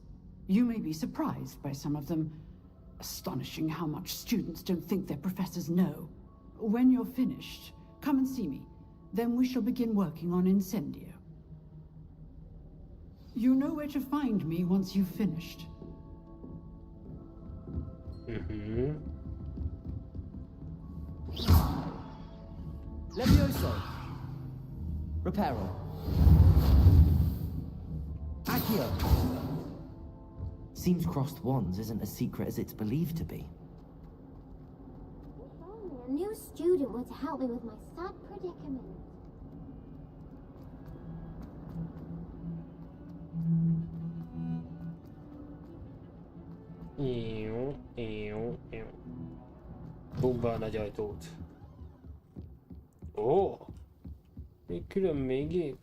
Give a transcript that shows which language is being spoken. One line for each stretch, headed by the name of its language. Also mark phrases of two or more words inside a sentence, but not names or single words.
English: You may be surprised by some of them. Astonishing how much students don't think their professors know. When you're finished, come and see me. Then we shall begin working on Incendio. You know where to find me once you've finished. Levioso. Reparo. Accio. Seems crossed wands isn't as secret as it's believed to be. If only a new student were to help me with my sad predicament.
Hungarian: Bumba a nagy ajtót. Ó! Még külön még itt.